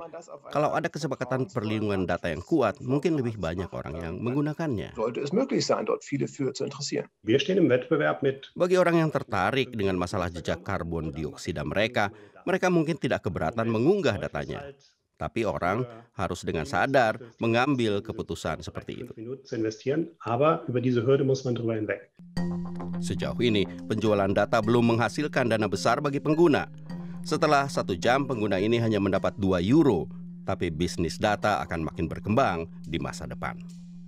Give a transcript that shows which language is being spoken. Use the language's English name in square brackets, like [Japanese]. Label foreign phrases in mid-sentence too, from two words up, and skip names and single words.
[Indonesian] Kalau ada kesepakatan perlindungan data yang kuat, mungkin lebih banyak orang yang menggunakannya. [German] Wir stehen im Wettbewerb mit [Indonesian] Bagi orang yang tertarik dengan masalah jejak karbon dioksida mereka mungkin tidak keberatan mengunggah datanya. Tapi orang harus dengan sadar mengambil keputusan seperti itu. [German] 5 Minuten zu investieren, aber über diese Hürde muss man drüber hinweg. [Indonesian] Sejauh ini, penjualan data belum menghasilkan dana besar bagi pengguna. Setelah 1 jam, pengguna ini hanya mendapat 2 euro, tapi bisnis data akan makin berkembang di masa depan.